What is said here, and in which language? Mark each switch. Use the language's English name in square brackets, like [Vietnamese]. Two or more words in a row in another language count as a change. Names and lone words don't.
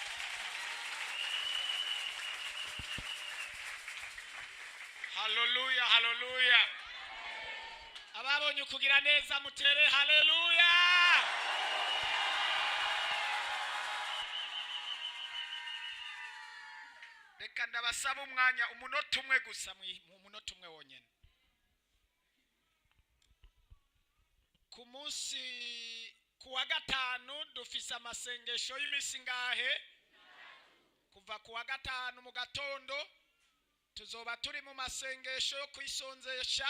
[Rundi] Haleluya, haleluya. Ababonye kugira neza mutere haleluya. Reka ndabasaba umwanya umunota umwe gusa, mu munota umwe wonyene. Ku munsi kuwa gatanu dufise amasengesho y'imisi ngahe? Kuva kuwa gatanu mu gatondo tuzoba turi mu masengesho yo kwisonzesha.